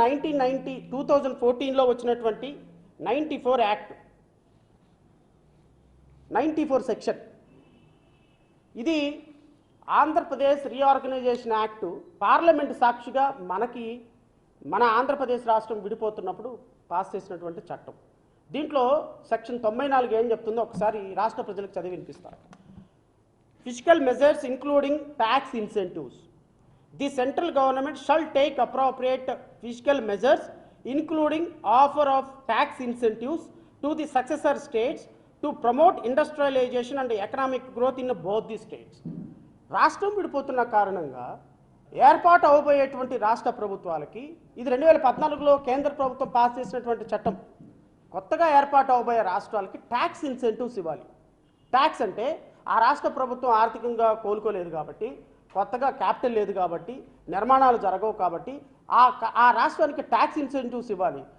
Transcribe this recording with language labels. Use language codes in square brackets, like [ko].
[te] 2014లో వచ్చినటువంటి 94 act, 94 section, ఇది Andhra Pradesh reorganisation act parliament సాక్షిగా మన ఆంధ్రప్రదేశ్ రాష్ట్రం విడిపోతున్నప్పుడు పాస్ చేసినటువంటి చట్టం. దీంట్లో సెక్షన్ 94 ఏం చెప్తుందో ఒకసారి రాష్ట్ర ప్రజలకు చదివి వినిపిస్తారు. [en] Physical measures including tax incentives. The central government shall take appropriate fiscal measures including offer of tax incentives to the successor states to promote industrialization and economic growth in both the states. [te] రాష్ట్రం విడిపోతున్న కారణంగా ఏర్పాటు అవబోయేటువంటి రాష్ట్ర ప్రభుత్వాలకి ఇది 2014లో కేంద్ర ప్రభుత్వం pass చేసినటువంటి చట్టం. కొత్తగా ఏర్పాటు అవబోయే రాష్ట్రాలకి ట్యాక్స్ ఇన్సెంటివ్స్ ఇవ్వాలి. ట్యాక్స్ అంటే ఆ రాష్ట్ర ప్రభుత్వం ఆర్థికంగా కోలుకోలేదు కాబట్టి, కొత్తగా క్యాపిటల్ లేదు కాబట్టి, నిర్మాణాలు జరగవు కాబట్టి ఆ రాష్ట్రానికి ట్యాక్స్ ఇన్సెంటివ్స్ ఇవ్వాలి.